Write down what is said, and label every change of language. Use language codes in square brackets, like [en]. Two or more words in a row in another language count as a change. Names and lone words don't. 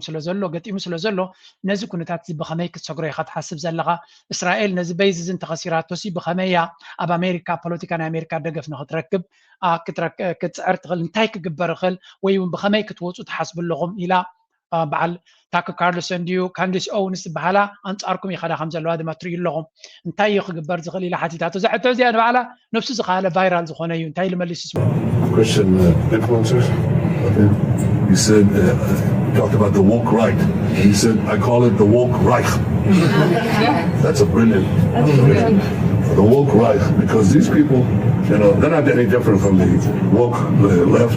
[ti] ስለ ዘሎ ነዚ ኩነታት እዚ ብኸመይ ክትሰግሮ ኢኻ ትሓስብ ዘለኻ እስራኤል ነዚ ቤዝ እዚ እንተኸሲራቶሲ ብኸመይ እያ ኣብ ኣሜሪካ ፖለቲካ ናይ ኣሜሪካ ደገፍ ንኽትረክብ ክትፅዕር ትኽእል እንታይ ክግበር ይኽእል ወይ እውን ብኸመይ ክትወፁ ትሓስቡ ኣለኹም ኢላ በዓል ታክ ካርልሰን ድዩ ካንዲስ ኦውንስ ዝበሃላ ኣንጻርኩም ይኸዳ ከም ዘለዋ ድማ ትርእዩ ኣለኹም እንታይ እዩ ክግበር ዝኽእል ኢላ ሓቲታቶ እዛ ሕቶ እዚኣ ንባዕላ ነፍሱ ዝኸኣለ ቫይራል ዝኾነ እዩ እንታይ ልመልስ ይስምዑ [en] Christian influencers. Okay. He said, he talked about the woke right. And he said, I call it the woke Reich. That's a brilliant. The woke Reich, because these people, you know, they're not any different from the woke left.